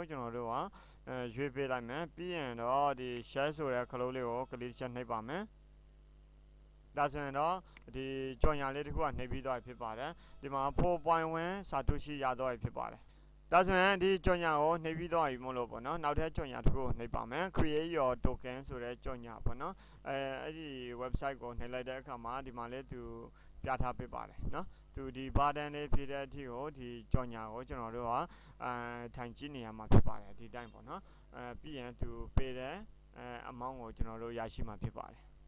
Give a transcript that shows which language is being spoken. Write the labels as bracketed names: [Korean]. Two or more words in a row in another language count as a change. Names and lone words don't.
[Burmese] ကျွန်တော်တို့ကရွေးပေးလိုက်မယ်ပြီးရင်တော့ဒီ share ဆိုတဲ့ခလုတ်လေးကိုကလစ်ချက်နှိပ်ပါမယ်ဒါဆိုရင်တော့ဒီကြော်ညာလေးတစ်ခုကနှိပ် ပြီးသွားပြီဖြစ်ပါတယ်ဒီမှာ4.1စာတူရှိရတော့ဖြစ်ပါတယ်ဒါဆိုရင်ဒီကြော်ညာကိုနှိပ်ပြီးသွားပြီမို့လို့ပေါ့နော်နောက်ထပ်ကြော်ညာတစ်ခုကိုနှိပ်ပါမယ် [English] create your token [Burmese] ဆိုတဲ့ကြော်ညာပေါ့နော်အဲ့ဒီ website ကိုနှိပ်လိုက်တဲ့အခါမှာဒီမှာလေးသူပြထားပေးပါတယ်နော်သူဒီ button လေးပြတဲ့အထိကိုဒီကြော်ညာကိုကျွန်တော်တို့ကထိုင်ကြည့်နေရမှာဖြစ်ပါတယ်ဒီတိုင်းပေါ့နော်ပြီးရင်သူပေးတဲ့အမောင်းကိုကျွန်တော်တို့ရရှိမှာဖြစ်ပါတယ်